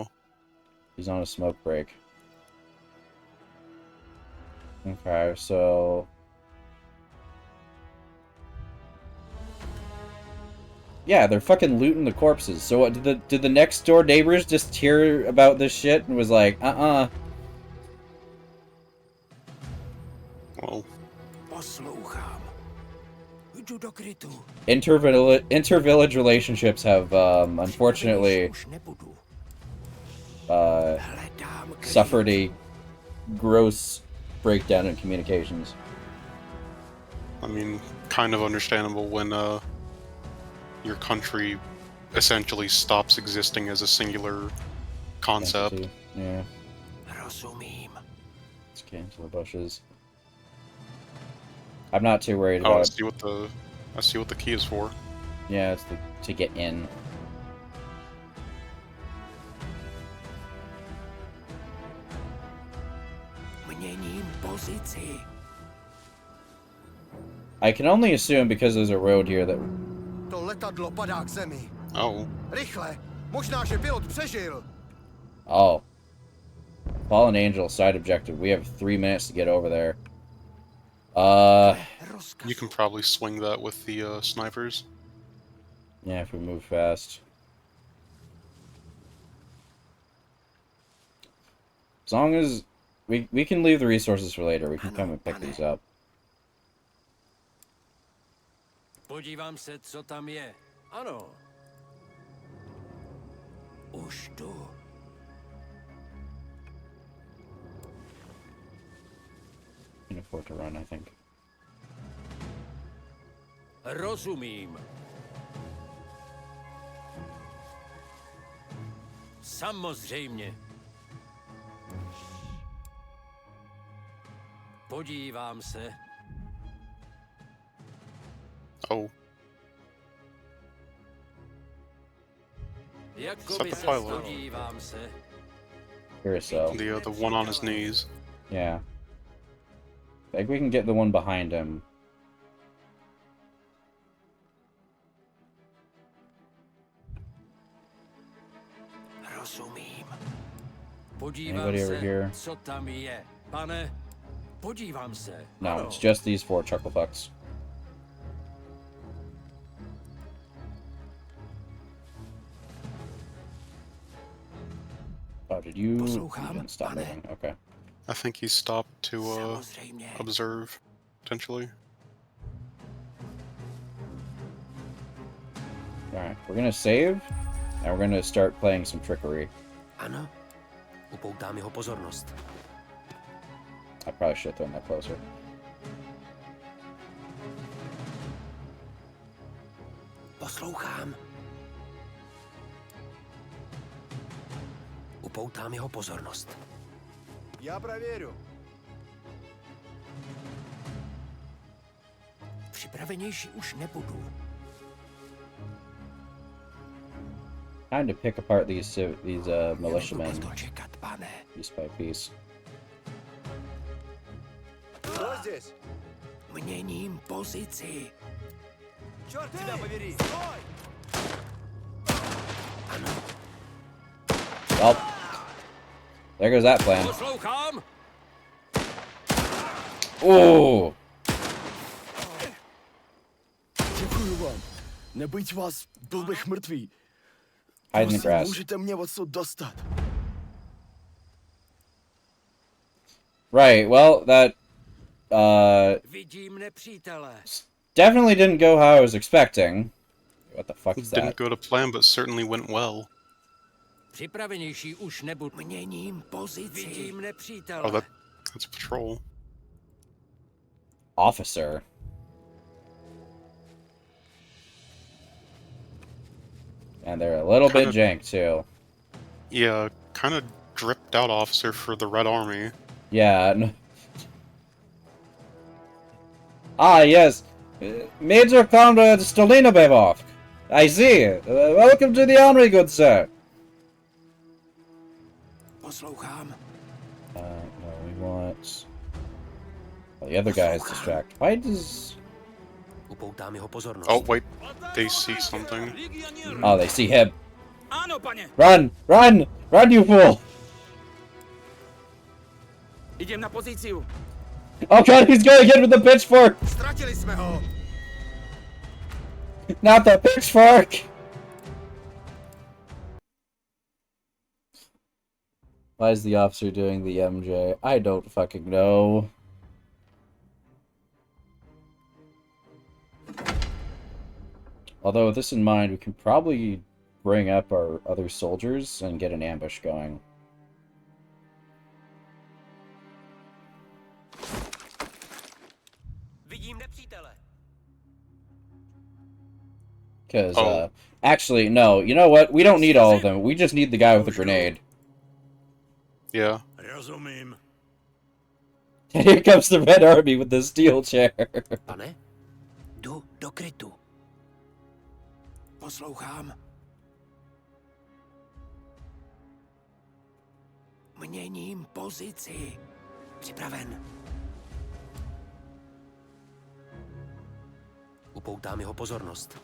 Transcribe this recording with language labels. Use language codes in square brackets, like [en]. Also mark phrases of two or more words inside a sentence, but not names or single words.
[en] He's on a smoke break. Okay, so... Yeah, they're fucking looting the corpses. So what, did the next door neighbors just hear about this shit and was like, Well, [cs] Poslouchám. Jdu do krytu. [en] Intervillage relationships have, unfortunately, [cs] Už nebudu. Hledám kryt. [en] suffered a gross breakdown in communications. I mean, kind of understandable when, your country essentially stops existing as a singular concept. Entity. Yeah, [cs] Rozumím. [en] let's get into the bushes. I'm not too worried Oh, I about. see what the key is for. Yeah, it's to get in. [cs] Měním pozici. [en] I can only assume because there's a road here that. [cs] To letadlo padá k zemi. [en] Oh, [cs] Rychle! Možná, že pilot přežil. [en] Oh. Fallen Angel, side objective. We have 3 minutes to get over there. you can probably swing that with the snipers. Yeah, if we move fast. As long as we can leave the resources for later. We can come and pick these up. [cs] Podívám se, co tam je. Ano. Už jdu. [en] Can afford to run, I think. [cs] Rozumím. Samozřejmě. Podívám se. [en] Oh, [cs] Jako by [en] Set the [cs] se [en] pilot. [cs] podívám se. [en] Here, so. the one on his knees. Yeah. I think we can get the one behind him. [cs] Rozumím. Podívám [en] Anybody over [cs] se, [en] here? [cs] co tam je. Pane, podívám se. [en] No, [cs] Ano. [en] it's just these 4 chucklefucks. Oh, did you? [cs] Poslouchám, [en] You didn't stop [cs] pane. [en] moving. Okay. I think he stopped to [cs] Samozřejmě. [en] observe, potentially. Alright, we're gonna save, and we're gonna start playing some trickery. [cs] Ano. Upoutám jeho pozornost. [en] I probably should have thrown that closer. [cs] Poslouchám. Upoutám jeho pozornost. Já prověru. Připravenější už nebudu. [en] Time to pick apart these militiamen [cs] Nebudu to čekat, pane. [en] piece by piece. [ru] Co здесь? [cs] Měním pozici. [ru] Черт тебя побери! [cs] Ano. [en] Well, there goes that plan. [cs] Poslouchám. [en] Ooh! [cs] Děkuju vám. Nebýt vás, byl bych mrtvý. [en] Hide in the [cs] Prosím, [en] grass. [cs] můžete mě odsud dostat. [en] Right, well, that [cs] Vidím nepřítele. [en] definitely didn't go how I was expecting. What the fuck is that? Didn't go to plan, but certainly went well. [cs] Připravenější už nebudu. Měním pozici. Vidím nepřítele. [en] Oh, that's a patrol. Officer. And they're a little bit jank, too. Yeah, kind of dripped out officer for the Red Army. Yeah. Ah, yes. Major Conrad Stolinobevov. I see. Welcome to the army, good sir. [cs] Poslouchám. [en] No, we want... Oh, the other guy is distracted. Why does... [cs] Upoutám jeho pozornost. [en] Oh, wait. They see something. Oh, they see him. [cs] Ano, pane. [en] Run! Run! Run, you fool! [sk] Idem na pozíciu. [en] Oh god, he's going in with the pitchfork! [cs] Ztratili jsme ho! [en] Not the pitchfork! Why is the officer doing the MJ? I don't fucking know. Although with this in mind, we can probably bring up our other soldiers and get an ambush going. [cs] Vidím nepřítele. [en] Because, actually, no, you know what? We don't need all of them. We just need the guy with the grenade. Yeah. [cs] Rozumím. [en] And here comes the Red Army with the steel chair. [cs] Pane, jdu do krytu. Poslouchám. Měním pozici. Připraven. Upoutám jeho pozornost.